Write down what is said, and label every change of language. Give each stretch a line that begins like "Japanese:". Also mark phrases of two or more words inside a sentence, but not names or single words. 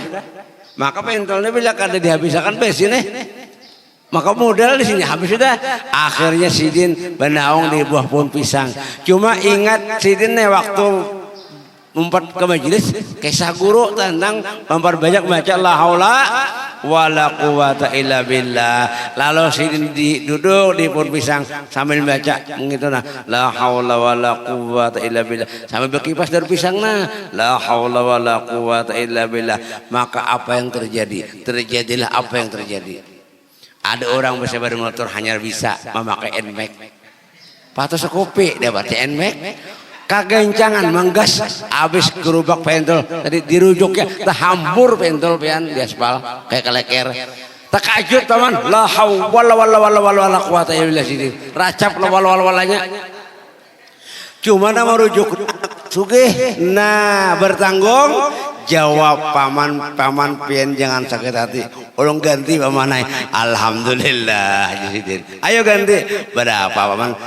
Banjar: Maka pentolnya bila kada dihabiskan besin maka modal di sini habis sudah. Akhirnya sidin benaung di buah pohon pisang. Cuma ingat sidin waktu umpat ke majelis kisah guru tentang memperbanyak baca
Arabic: لا حول ولا قوة إلا بالله.
Banjar: Lalu sidin duduk di pohon pisang sambil baca begitu nah
Arabic: لا حول ولا قوة إلا بالله,
Banjar: sambil berkipas dari pisang nah
Arabic: لا حول ولا قوة إلا بالله.
Banjar: Maka apa yang terjadi? Terjadilah apa yang terjadi. Ada orang bersepeda motor hanya bisa memakai NMAX. Patos kopi dia baca NMAX. Kagencangan menggas habis gerobak pentol tadi dirujuknya terhambur pentol pian di aspal kayak keleker. Takajut teman
Arabic: لا حول ولا قوة إلا بالله
Banjar: sini racap la walanya. Cuma nama rujuk sugih. Nah bertanggung jawab paman pian jangan sakit hati. Ulung ganti pamanai. Alhamdulillah Sidin. Ayo ganti. Berapa paman?